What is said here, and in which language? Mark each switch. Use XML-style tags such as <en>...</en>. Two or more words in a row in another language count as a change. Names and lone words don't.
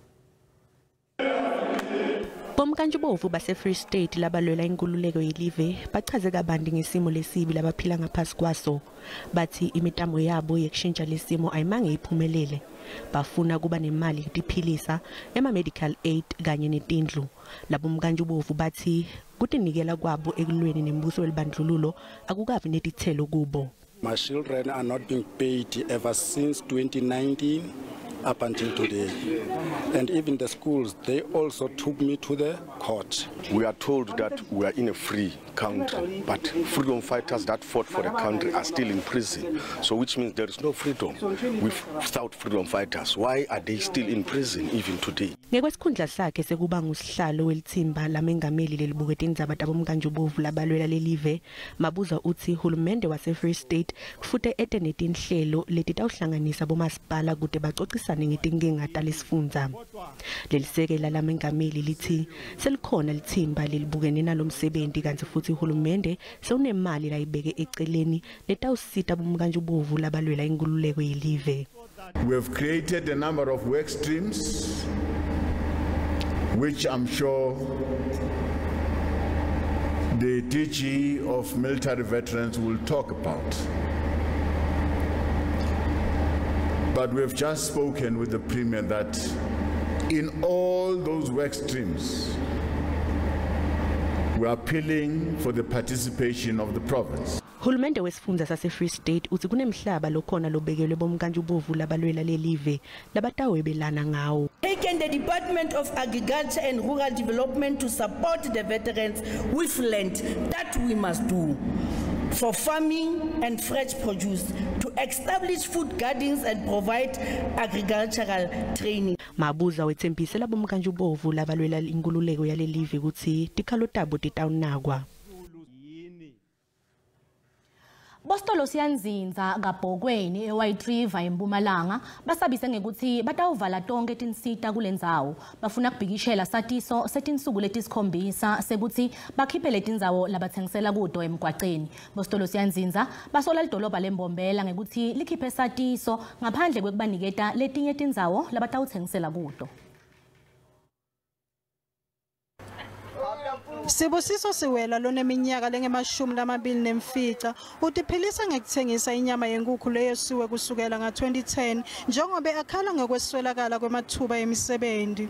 <ss>Bomkanjubovu base-Free State labalwela inkululeko yelive bachaze kabandi ngesimo lesibi labaphila ngaphasi kwaso. Bathi imitamo yabo yekushintsha lesimo ayimange iphumelele. Bafuna kuba nemali yokuphilisa ema-</ss> <en>medical aid</en> <ss>kanye netindlu. Labomkanjubovu bathi kutinikela kwabo ekulweni nembuso welibandlululo akukavi netithelo kubo.</ss> <en>My children are not being paid ever since 2019. Up until today. And even the schools, they also took me to the court. We are told that we are in a free country, but freedom fighters that fought for the country are still in prison. So which means there is no freedom without freedom fighters. Why are they still in prison even today?</en> <ss>Ngekwesikhundla sakhe sekuba ngusihlalo welithimba lamengameli lelibuke tindzaba tabomkanjubovu labalwela lelive, Mabuza uthi hulumende wase-Free State kufuze ete netinhlelo letitawuhlanganisa bomasipala kude baxoxisane ngetinkinga talesifundza. Lelisekela lamengameli lithi selikhona lithimba lelibukene nalomsebenzi kanti futhi hulumende sewunemali layibeke eceleni letawusita bomkanjubovu labalwela inkululeko yelive.</ss> <en>We have created a number of work streams which I'm sure the DG of military veterans will talk about. But we've just spoken with the Premier that in all those work streams, we're appealing for the participation of the province.</en> <ss>Hulumende wesifundza sase-Free State uthi kunemhlaba lokhona lobekelwe bomkantshubovu labalwela lelive labatawebelana ngawo.</ss> <en>Taken the Department of Agriculture and Rural Development to support the veterans with land. That we must do for farming and fresh produce, to establish food gardens and provide agricultural training.</en> <ss>Mabuza wethembisela bomkantshubovu labalwela inkululeko yalelive ukuthi tikhalo tabo titawunakwa. Bostolo siyandzindza kabhokweni eWhite River eMpumalanga basabise ngekuthi batawuvala tonke tinsita kulendzawo bafuna kubhikishela satiso setinsuku letisikhombisa sekuthi bakhiphe letindzawo labathengisela kudo emgwaqeni. Bostolo siyandzindza basola lidolobha leMbombela ngekuthi likhiphe satiso ngaphandle kwekubaniketa letinye tindzawo labatawuthengisela kudo. Sibusiso Siwela loneminyaka lenge-24 utiphilisa ngekuthengisa inyama yenkukhu leyosiwe kusukela nga-2010 njengoba akhala ngokweswelakala kwemathuba emisebenzi.</ss>